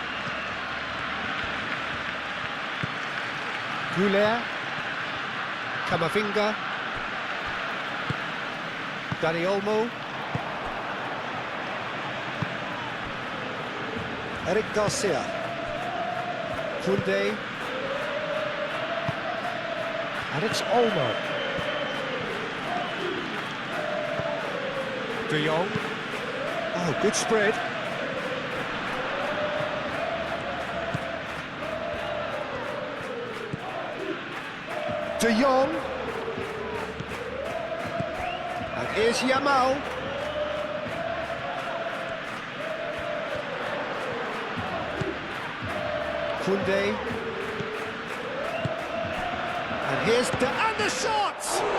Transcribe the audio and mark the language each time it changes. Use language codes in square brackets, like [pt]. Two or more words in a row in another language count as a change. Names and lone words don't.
[en] Goulet. Camavinga. Dani Olmo. Eric Garcia. Koundé. And it's Olmo. De Jong. Oh, good spread. De Jong. And here's Yamal. Koundé. And here's and the shots!